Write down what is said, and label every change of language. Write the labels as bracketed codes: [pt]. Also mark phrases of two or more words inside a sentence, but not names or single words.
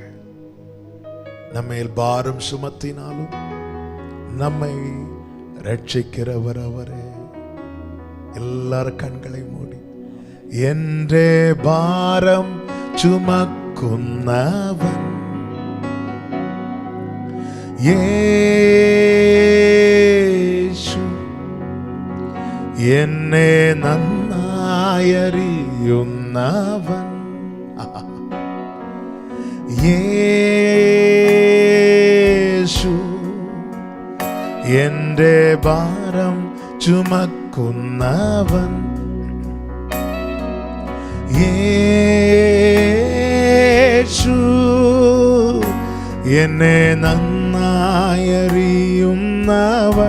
[ta] நம்மேல் பாரம் சுமத்தினாலும் நம்மை ரட்சிக்கிறவர் அவரே. எல்லாரும் கண்களை மூடி, [ml] എന്റെ ഭാരം ചുമക്കുന്നവൻ യേശു, എന്നെ നന്നായറിയുന്നവൻ യേശു, എന്റെ ഭാരം ചുമക്കുന്നവൻ യേശു, എന്നെ നന്നായറിയുന്നവൻ.